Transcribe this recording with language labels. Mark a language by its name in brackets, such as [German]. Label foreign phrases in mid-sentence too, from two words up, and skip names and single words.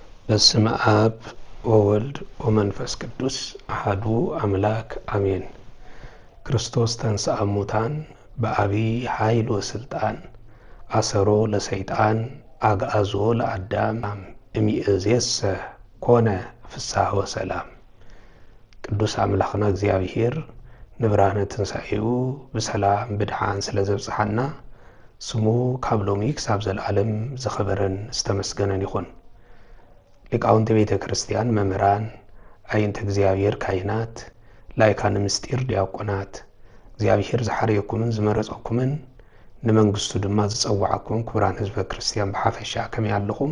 [Geez] በስመ አብ ወወልድ ወመንፈስ ቅዱስ አሐዱ አምላክ አሜን። ክርስቶስ ተንሥአ እሙታን በአቢይ ኃይል ወስልጣን አሰሮ ለሰይጣን አግዓዞ ለአዳም እምይእዜሰ ኮነ ፍስሐ ወሰላም። [Tigrinya] ቅዱስ አምላክና እግዚአብሔር ንብራነ ትንሣኤው በሰላም ብድሓን ስለዘብጽሐና ስሙ ካብ ሎሚ ክሳብ ዘለዓለም ዝኸበረን ዝተመስገነን ይኹን። ሊቃውንት ቤተ ክርስቲያን መምህራን፣ አይንተ እግዚአብሔር ካህናት፣ ላይካነ ምስጢር ዲያቆናት፣ እግዚአብሔር ዝሓረየኩምን ዝመረጸኩምን ንመንግስቱ ድማ ዝጸዋዓኩም ክቡራን ህዝበ ክርስቲያን ብሓፈሻ ከመይ ኣለኹም?